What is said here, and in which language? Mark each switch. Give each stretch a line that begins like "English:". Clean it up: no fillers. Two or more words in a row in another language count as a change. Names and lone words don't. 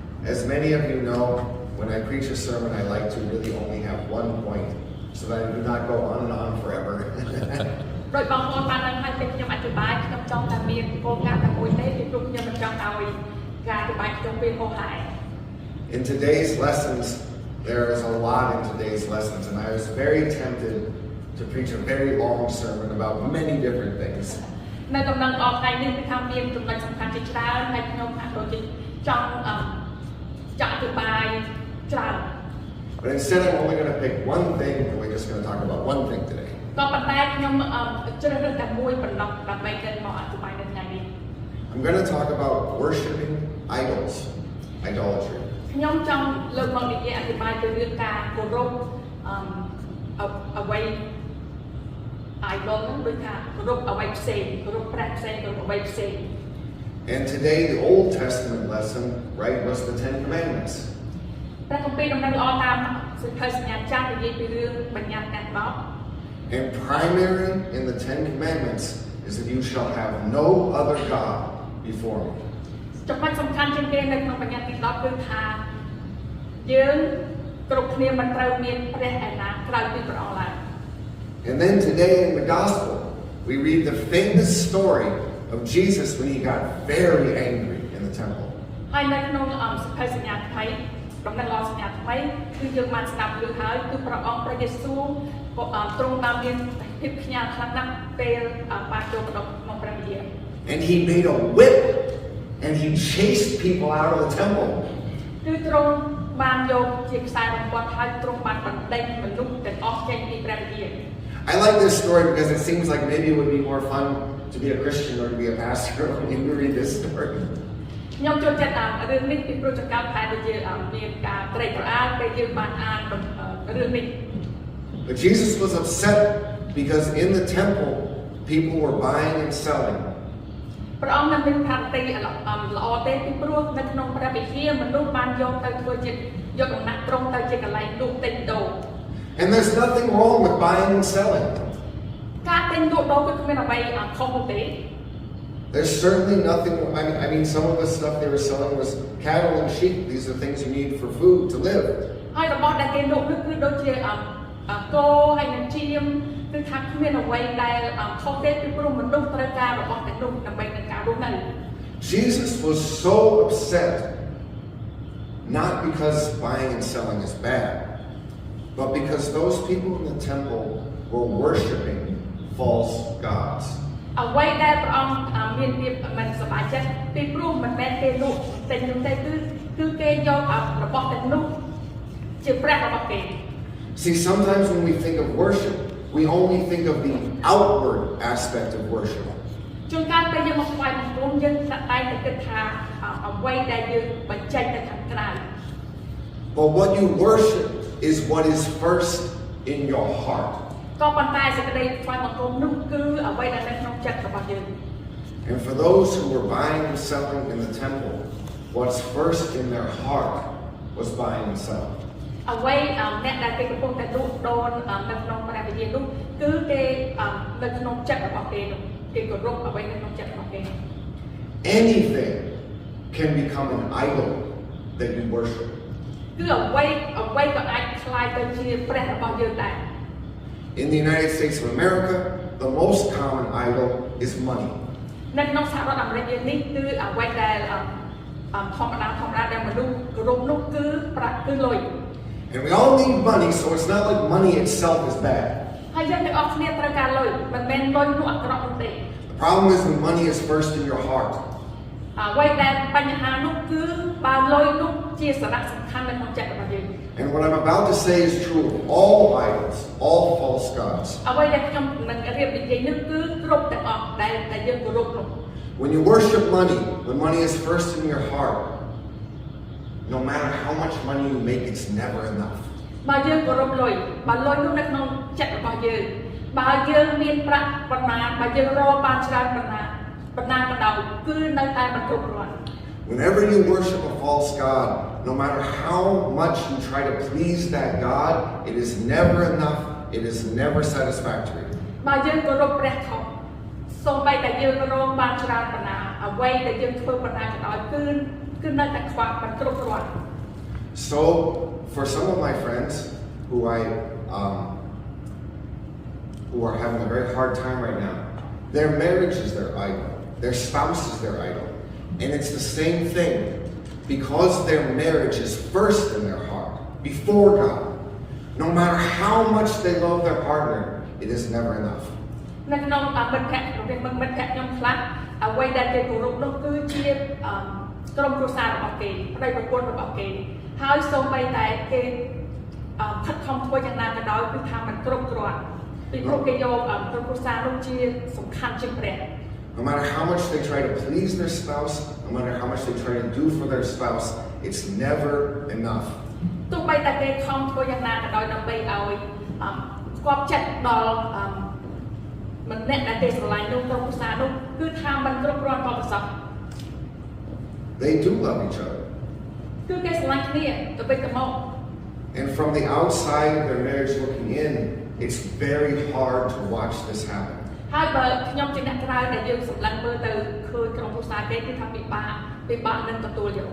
English: As many of you know, when I preach a sermon, I like to really only have one point, so that I do not go on and on forever.
Khmer: ដោយបងប្អូនបានដឹងហើយពេលខ្ញុំអធិប្បាយខ្ញុំចង់តែមានគោលការណ៍តែមួយទេពីព្រោះខ្ញុំមិនចង់ឲ្យការអធិប្បាយខ្ញុំពេលហោះហើរ
English: In today's lessons, there is a lot in today's lessons, and I was very tempted to preach a very long sermon about many different things.
Khmer: នៅដំណឹងអស់ថ្ងៃនេះគឺថាមានចំណុចសំខាន់ជាច្រើនហើយខ្ញុំហាក់ដូចជាចង់អធិប្បាយច្រើន
English: But instead, I'm only going to pick one thing, and we're just going to talk about one thing today.
Khmer: ក៏ប៉ុន្តែខ្ញុំជ្រើសរើសតែមួយប៉ុណ្ណោះដើម្បីទៅមកអធិប្បាយនៅថ្ងៃនេះ
English: I'm going to talk about worshiping idols, idolatry.
Khmer: ខ្ញុំចង់លើកមកនិយាយអធិប្បាយទៅរឿងការគោរពអ្វី idol នឹងដូចថាគោរពអ្វីផ្សេងគោរពព្រះផ្សេងគោរពអ្វីផ្សេង
English: And today, the Old Testament lesson, right, was the Ten Commandments.
Khmer: ព្រះគម្ពីរដំណឹងល្អតាមសិក្ខាសញ្ញាចាស់និយាយពីរឿងបញ្ញត្តិទាំង10
English: And primary in the Ten Commandments is that you shall have no other God before me.
Khmer: ចំណុចសំខាន់ជាងគេនៅក្នុងបញ្ញត្តិទី10គឺថាយើងគ្រប់គ្នាមិនត្រូវមានព្រះឯណាក្រៅពីព្រះអង្គឡើយ
English: And then today in the Gospel, we read the famous story of Jesus when he got very angry in the temple.
Khmer: ហើយនៅក្នុងសិក្ខាសញ្ញាថ្មីដំណឹងល្អសញ្ញាថ្មីគឺយើងបានស្ដាប់រឿងហើយគឺព្រះអង្គព្រះយេស៊ូវទ្រង់បានមានភាពខ្ញាល់ខ្លាំងណាស់ពេលបានចូលក្នុងព្រះវិហារ
English: And he made a whip and he chased people out of the temple.
Khmer: គឺទ្រង់បានយកជាខ្សែបំពត់ហើយទ្រង់បានបណ្ដេញមនុស្សទាំងអស់ចេញពីព្រះវិហារ
English: I like this story because it seems like maybe it would be more fun to be a Christian or to be a pastor when you read this story.
Khmer: ខ្ញុំចូលចិត្តរឿងនេះពីព្រោះចង្កោតតែដូចជាមានការត្រេកត្រអាលពេលយើងបានអានរឿងនេះ
English: But Jesus was upset because in the temple people were buying and selling.
Khmer: ព្រះអង្គនឹងមានផាទីល្អទេពីព្រោះនៅក្នុងព្រះវិហារមនុស្សបានយកទៅធ្វើជាយកដំណាក់ត្រង់ទៅជាកន្លែងលក់ទិញដូរ
English: And there's nothing wrong with buying and selling.
Khmer: ការទិញលក់ដូរគឺគ្មានអ្វីខុសទេ
English: There's certainly nothing, I mean some of the stuff they were selling was cattle and sheep. These are things you need for food to live.
Khmer: ហើយរបស់ដែលគេលក់នោះគឺដូចជាគោហើយនឹងជៀមគឺថាគ្មានអ្វីដែលខុសទេពីព្រោះមនុស្សត្រូវការរបស់ទាំងនោះដើម្បីនឹងការរស់នៅ
English: Jesus was so upset, not because buying and selling is bad, but because those people in the temple were worshiping false gods.
Khmer: អ្វីដែលព្រះអង្គមានភាពមិនសប្បាយចិត្តពីព្រោះមិនមែនគេលក់តែនោះទេគឺគេយករបស់ទាំងនោះជាព្រះរបស់គេ
English: See, sometimes when we think of worship, we only think of the outward aspect of worship.
Khmer: ជួនកាលពេលយើងមកថ្វាយបង្គំយើងតែតែគិតថាអ្វីដែលយើងបញ្ចេញទៅខាងក្រៅ
English: But what you worship is what is first in your heart.
Khmer: ក៏ប៉ុន្តែសេចក្តីថ្វាយបង្គំនោះគឺអ្វីដែលនៅក្នុងចិត្តរបស់យើង
English: And for those who were buying and selling in the temple, what's first in their heart was buying and selling.
Khmer: អ្វីអ្នកដែលគេកំពុងតែលក់ដូរនៅក្នុងព្រះវិហារនោះគឺគេនៅក្នុងចិត្តរបស់គេនោះគេគោរពអ្វីនៅក្នុងចិត្តរបស់គេ
English: Anything can become an idol that you worship.
Khmer: គឺអ្វីក៏អាចคล้ายទៅជាព្រះរបស់យើងដែរ
English: In the United States of America, the most common idol is money.
Khmer: នៅក្នុងសហរដ្ឋអាមេរិកយើងនេះគឺអ្វីដែលធម្មតាដែលមនុស្សគោរពនោះគឺប្រាក់គឺលុយ
English: And we all need money, so it's not like money itself is bad.
Khmer: ហើយយើងទាំងអស់គ្នាត្រូវការលុយមិនមែនលុយនោះអាក្រក់នោះទេ
English: The problem is when money is first in your heart.
Khmer: អ្វីដែលបញ្ហានោះគឺបើលុយនោះជាសារៈសំខាន់នៅក្នុងចិត្តរបស់យើង
English: And what I'm about to say is true of all idols, all false gods.
Khmer: អ្វីដែលខ្ញុំនឹងរៀបនិយាយនេះគឺគ្រប់ទាំងអស់ដែលយើងគោរពនោះ
English: When you worship money, when money is first in your heart, no matter how much money you make, it's never enough.
Khmer: បើយើងគោរពលុយបើលុយនោះនៅក្នុងចិត្តរបស់យើងបើយើងមានប្រាក់ប៉ុណ្ណាបើយើងរកបានច្រើនប៉ុណ្ណាក៏ដោយគឺនៅតែមិនគ្រប់គ្រាន់
English: Whenever you worship a false god, no matter how much you try to please that god, it is never enough, it is never satisfactory.
Khmer: បើយើងគោរពព្រះខុសសូម្បីតែយើងរកបានច្រើនប៉ុណ្ណាអ្វីដែលយើងធ្វើប៉ុណ្ណាក៏ដោយគឺគឺនៅតែខ្វះមិនគ្រប់គ្រាន់
English: So for some of my friends who are having a very hard time right now, their marriage is their idol, their spouse is their idol, and it's the same thing. Because their marriage is first in their heart, before God, no matter how much they love their partner, it is never enough.
Khmer: នៅក្នុងមិត្តភក្តិរបស់មិត្តភក្តិខ្ញុំខ្លះអ្វីដែលគេគោរពនោះគឺជាក្រុមគ្រួសាររបស់គេប្តីប្រពន្ធរបស់គេហើយសូម្បីតែគេខិតខំធ្វើយ៉ាងណាក៏ដោយគឺថាមិនគ្រប់គ្រាន់ពីព្រោះគេយកក្រុមគ្រួសារនោះជាសំខាន់ជាងព្រះ
English: No matter how much they try to please their spouse, no matter how much they try to do for their spouse, it's never enough.
Khmer: ទោះបីតែគេខំធ្វើយ៉ាងណាក៏ដោយដើម្បីឲ្យស្គាប់ចិត្តដល់ម្នាក់ដែលគេស្រឡាញ់នោះក្រុមគ្រួសារនោះគឺថាមិនគ្រប់គ្រាន់ក៏ប្រសោះ
English: They do love each other.
Khmer: គឺគេស្រឡាញ់គ្នាទៅវិញទៅមក
English: And from the outside of their marriage looking in, it's very hard to watch this happen.
Khmer: ហើយបើខ្ញុំជាអ្នកក្រៅដែលយើងសម្លឹងមើលទៅឃើញក្រុមគ្រួសារគេគឺថាពិបាកនឹងទទួលយក